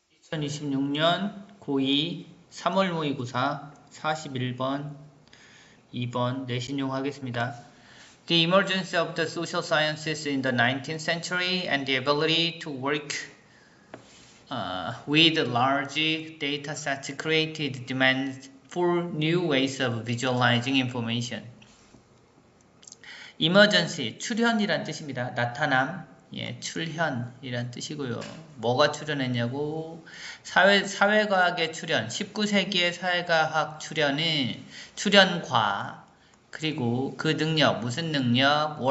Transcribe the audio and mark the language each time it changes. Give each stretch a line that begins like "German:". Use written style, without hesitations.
Korean: 2026년 고2 3월 모의고사 41번, 2번 내신용 하겠습니다.
English: The emergence of the social sciences in the 19th century and the ability to work with large data sets created demands for new ways of visualizing information.
Korean: emergency, 출현이란 뜻입니다. 나타남, 출현이란 뜻이고요. 뭐가 출현했냐고? 사회과학의 출현, 19세기의 사회과학 출현과 그리고 그 능력, 무슨 능력?